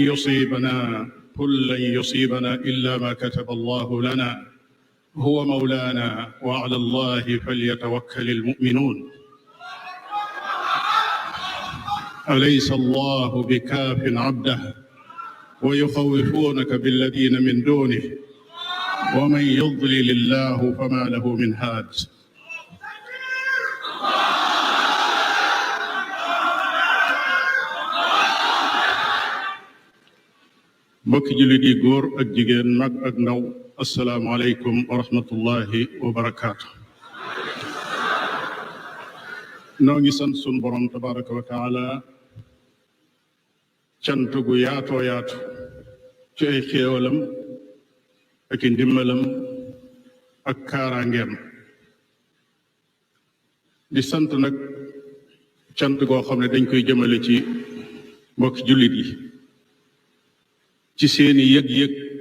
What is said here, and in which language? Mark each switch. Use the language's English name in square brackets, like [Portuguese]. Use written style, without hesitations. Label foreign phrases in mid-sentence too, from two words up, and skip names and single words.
[Arabic] لن يصيبنا إلا ما كتب الله لنا هو مولانا وعلى الله فليتوكل المؤمنون أليس الله بكاف عبده ويخوفونك بالذين من دونه ومن يضلل الله فما له من هاد [Wolof] mbokki jullit yi góor ak jigéen mag ak ndaw [Arabic] السلام عليكم ورحمة الله وبركاته. [Wolof] noo ngi sant sun borom [Arabic] تبارك وتعالى [Wolof] cant gu yaatoo yaatu ci ay xéewalam ak i ndimbalam ak kaaraangeem di sant nag cant goo xam ne dañ koy jëmale ci mbokki jullit yi ci seeni yëg-yëg